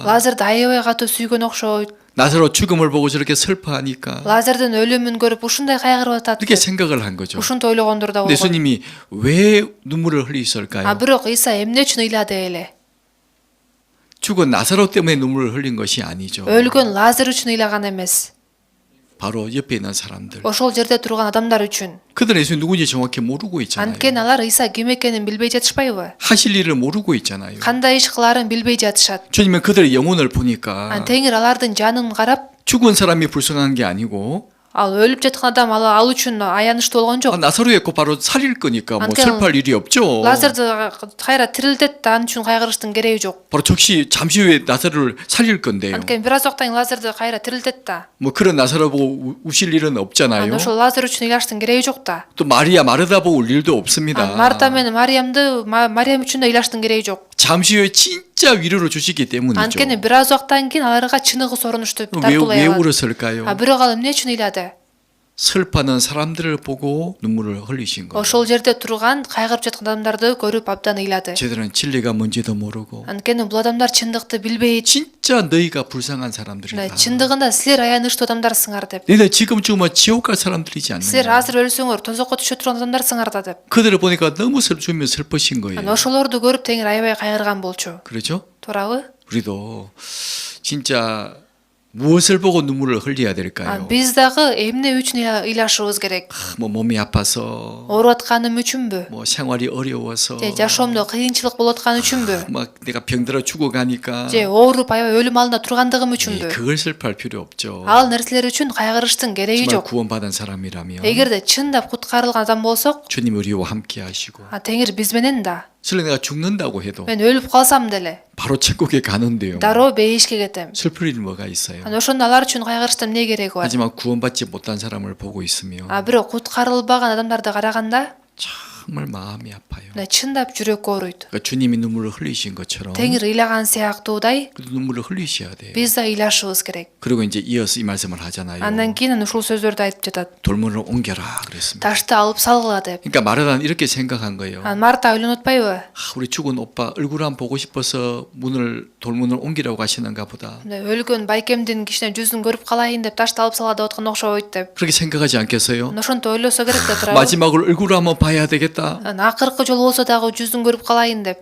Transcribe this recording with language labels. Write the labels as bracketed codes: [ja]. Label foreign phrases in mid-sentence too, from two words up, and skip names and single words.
[ky] Лазерди аябай катуу сүйгөн окшойт. [ko] 나사로 죽음을 보고 저렇게 슬퍼하니까 [ky] Лазердин өлүмүн көрүп ушундай кайгырып атат. [ko] 이렇게 생각을 한 거죠. [ky] Ушинтип ойлогондор да [ko] 근데 [ky] болгон. [ko] 예수님이 왜 눈물을 흘리셨을까요? [ky] А бирок Ыйса эмне үчүн ыйлады эле? [ko] 죽은 나사로 때문에 눈물을 흘린 것이 아니죠. [ky] Өлгөн Лазер үчүн ыйлаган эмес. [ko] 바로 옆에 있는 사람들. [ky] ошол жерде турган адамдар үчүн. [ko] 그들은 예수님 누군지 정확히 모르고 있잖아요. [ky] Анткени алар Ыйса ким экенин билбей жатышпайбы? [ko] 하실 일을 모르고 있잖아요. [ky] Кандай иш кылаарын билбей жатышат. [ko] 주님은 그들의 영혼을 보니까 [ky] Теңир алардын жанын карап, [ko] 죽은 사람이 불쌍한 게 아니고 [ky] ал өлүп жаткан адам ал үчүн аянычтуу болгон жок. [ko] 나사로였고 바로 살릴 거니까 뭐 안테는 슬퍼할 일이 없죠. [ky] Лазарды кайра тирилтет да ан үчүн кайгырыштын кереги жок. [ko] 바로 즉시 잠시 후에 나사로를 살릴 건데요. [ky] Анткени бир аз убакыттан кийин Лазарды кайра тирилтет да. [ko] 뭐 그런 나사로 보고 우실 일은 없잖아요. [ky] Анда ошол Лазар үчүн ыйлаштын кереги жок да. [ko] 또 마리아 마르다 보고 울 일도 없습니다. [ky] Марта менен Мариям үчүн да ыйлаштын кереги жок. [ko] 잠시 후에 진짜 위로를 주시기 때문이죠. [ky] Анткени бир аз убакыттан кийин аларга чыныгы сорунушту тартуулай [ko] 왜 [ky] алат. [ko] 울었을까요? [ky] Бирок ал эмне үчүн ыйлады? [ko] 슬퍼하는 사람들을 보고 눈물을 흘리신 거예요. [ky] Ошол жерде турган кайгырып жаткан адамдарды көрүп абдан ыйлады. [ko] 쟤들은 진리가 뭔지도 모르고 [ky] Анткени бул адамдар чындыкты билбейт. [ko] 진짜 너희가 불쌍한 사람들이다. [ky] Чындыгында силер аянычтуу адамдарсыңар деп. [ko] 너희들 지금 죽으면 지옥 갈 사람들이지 [ky] Силер [ko] 않느냐. [ky] азыр өлсөңөр тозокко түшө турган адамдарсыңар да деп. [ko] 그들을 보니까 너무 주면 슬퍼신 거예요. [ky] Ошолорду көрүп теңир аябай кайгырган болчу. [ko] 그렇죠? [ky] Туурабы? [ko] 우리도 진짜 무엇을 보고 눈물을 흘려야 될까요? [ky] Биз дагы эмне үчүн ыйлашыбыз керек? [ko] 뭐 몸이 아파서, [ky] Ооруп атканым үчүнбү? [ko] 뭐 생활이 어려워서, [ky] Же жашоомдо кыйынчылык болуп аткан үчүнбү? [ko] 막 내가 병들어 죽어가니까 [ky] Же ооруп аябай өлүм алдында тургандыгым үчүнбү? [ko] 그걸 슬퍼할 필요 없죠. [ky] Ал нерселер үчүн кайгырыштын кереги [ko] 정말 [ky] жок. [ko] 구원받은 사람이라면 [ky] Эгерде чындап куткарылган адам болсок, [ko] 주님 우리와 함께 하시고 [ky] теңир биз менен да. [ko] 실은 내가 죽는다고 해도 [ky] Мен өлүп калсам деле [ko] 바로 천국에 가는데요. [ky] дароо бейишке кетем. [ko] 슬플 일 뭐가 있어요? [ky] Ошондо алар үчүн кайгырыштын эмне кереги бар? [ko] 하지만 구원받지 못한 사람을 보고 있으며 [ky] Бирок куткарылбаган адамдарды караганда [ko] 정말 마음이 아파요. [ky] чындап жүрөк ооруйт. [ko] 그러니까 주님이 눈물을 흘리신 것처럼 [ky] Теңир ыйлаган сыяктуудай [ko] 그래도 눈물을 흘리셔야 돼요. [ky] биз да ыйлашыбыз керек. [ko] 그리고 이제 이어서 이 말씀을 하잖아요. [ky] Андан кийин ушул сөздөрдү айтып жатат. [ko] 돌문을 옮겨라 그랬습니다. [ky] Ташты алып салгыла деп. [ko] 그러니까 마르다는 이렇게 생각한 거예요. [ky] Марта ойлонуп атпайбы? [ko] 우리 죽은 오빠 얼굴 한번 보고 싶어서 돌문을 옮기라고 하시는가 보다. [ky] Өлгөн байкемдин кичине жүзүн көрүп калайын деп ташты алып салат деп аткан окшойт деп. [ko] 그렇게 생각하지 않겠어요? [ky] Ошонто ойлосо керек да туурабы? [ko] 마지막으로 얼굴 한번 봐야 되겠다. [ky] Акыркы жолу болсо дагы жүзүн көрүп калайын деп.